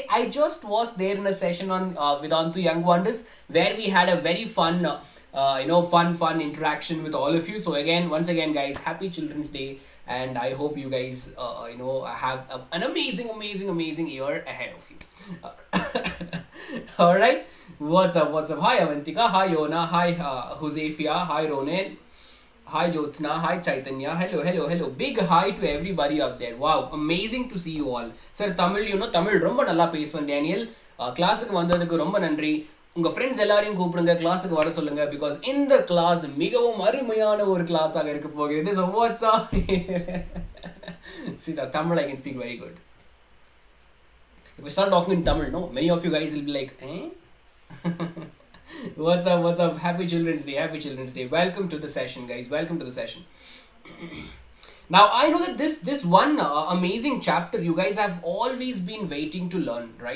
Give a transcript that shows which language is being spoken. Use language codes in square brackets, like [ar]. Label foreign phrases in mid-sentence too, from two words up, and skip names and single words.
[en] I just was there in a session on Vedantu Young Wonders where we had a very fun fun interaction with all of you. So again, once again guys, happy Children's Day, and I hope you guys have an amazing year ahead of you. All right, what's up? Hi Avantika, hi Yona, hi Josefia, hi Ronen, hi Jyotsna, hi Chaitanya, hello. Big hi to everybody out there. Wow, amazing to see you all. Sir, [ta] Tamil, Tamil ரொம்ப நல்லா பேசுவேன் டேனியல். கிளாஸுக்கு வந்ததுக்கு ரொம்ப நன்றி. உங்கள் ஃப்ரெண்ட்ஸ் எல்லாரையும் கூப்பிடுங்க, கிளாஸுக்கு வர சொல்லுங்க, பிகாஸ் இந்த கிளாஸ் மிகவும் அருமையான ஒரு கிளாஸாக இருக்க போகிறது. [en] So what's up? See, the Tamil I can speak very good. If I start talking in Tamil, no, many of you guys will be like, eh? What's up? Happy Children's Day. Welcome to the session, guys. Welcome to the session. Now, I know that this one amazing chapter you guys have always been waiting to learn, right?